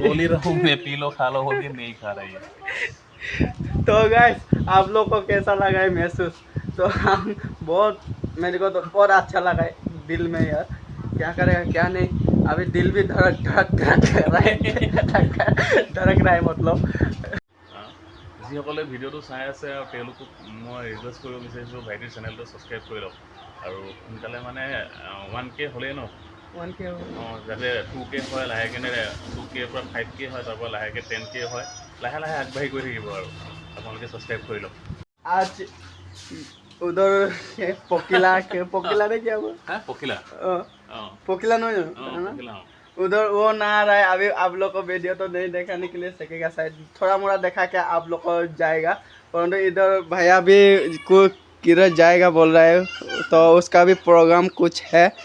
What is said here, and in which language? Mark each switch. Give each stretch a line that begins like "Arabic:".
Hindi: बोल ही रहा हूँ मैं, पी लो खा लो, हो गया, नहीं खा रही है। तो गाइस आप लोग को कैसा लगा है महसूस? तो हम बहुत, मेरे को तो बहुत अच्छा लगा है दिल में यार, क्या करेगा क्या नहीं। अभी दिल भी धड़क धड़क धड़क रहा है धड़क रहा है मतलब।
Assamese: যিসকলে ভিডিঅ'টো চাই আছে আৰু তেওঁলোকক মই ৰিকুৱেষ্ট কৰিব বিচাৰিছোঁ, ভাইটিৰ চেনেলটো ছাবস্ক্ৰাইব কৰি লওক আৰু সোনকালে মানে 1K হ'লেই ন, 1K অঁ যাতে 2K হয়, লাহেকৈ 2K পৰা 5K হয়, তাৰপৰা লাহেকৈ 10K হয়, লাহে লাহে আগবাঢ়ি গৈ থাকিব আৰু আপোনালোকে ছাবস্ক্ৰাইব কৰি লওক।
Hindi: आज उधर पोकिला ने क्या हुआ?
Assamese: হা পখিলা, অঁ
Hindi: पोकिला नहीं है
Assamese: অঁ
Hindi: ना?
Assamese: পখিলা, অঁ
Hindi: उधर वो ना आ रहा है अभी। आप लोग को वीडियो तो नहीं दिखाने के लिए सकेगा, शायद थोड़ा मोड़ा देखा के आप लोग को जाएगा, परंतु इधर भैया भी को किधर जाएगा बोल रहा है, तो उसका भी प्रोग्राम कुछ है।